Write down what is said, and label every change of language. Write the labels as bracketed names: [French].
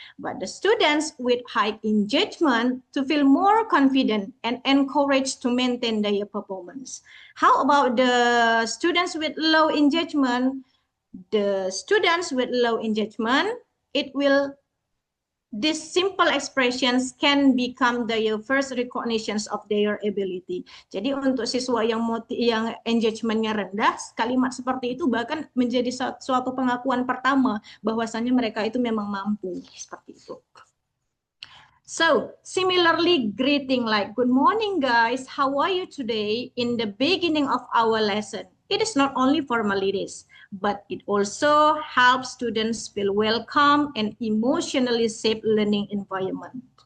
[English] But the students with high engagement to feel more confident and encouraged to maintain their performance. How about the students with low engagement? The students with low engagement, these simple expressions can become their first recognitions of their ability. [Indonesian] Jadi untuk siswa yang engagementnya rendah, kalimat seperti itu bahkan menjadi suatu pengakuan pertama bahwasannya mereka itu memang mampu seperti itu. [English] So, similarly, greeting like, good morning guys, how are you today? In the beginning of our lesson, it is not only formalities, but it also helps students feel welcome and emotionally safe learning environment.